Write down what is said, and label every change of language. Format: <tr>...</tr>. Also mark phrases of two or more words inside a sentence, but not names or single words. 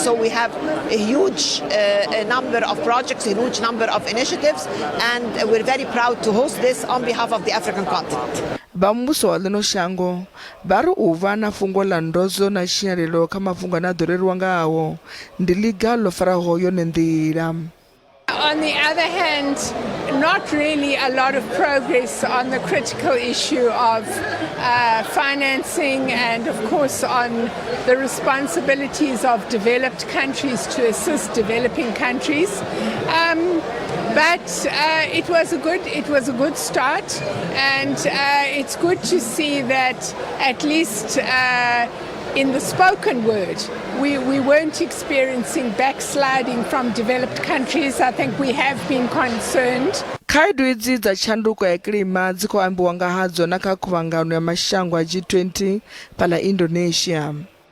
<en>So we have a huge number of projects, a huge number of initiatives, and we're very proud to host this on behalf of the African continent.</en> <ve>Vha muvhuso wa ḽino shango vha ri u vha na fhungo ḽa ndozwo na tshinyalelo kha mafhungo ane a ḓo reriwa ngaho ndi ḽiga ḽo faraho yone nḓila.</ve> <en>On the other hand, not really a lot of progress on the critical issue of financing and, of course, on the responsibilities of developed countries to assist developing countries. But it was a good start, and it's good to see that at least in the spoken word, we weren't experiencing backsliding from developed countries. I think we have been concerned.</en> <ve>Khaedu idzi dza tshanduko ya kilima dzi khou ambiwa nga hadzo na kha Khuvhangano ya mashango a G20 phala Indonesia.</ve>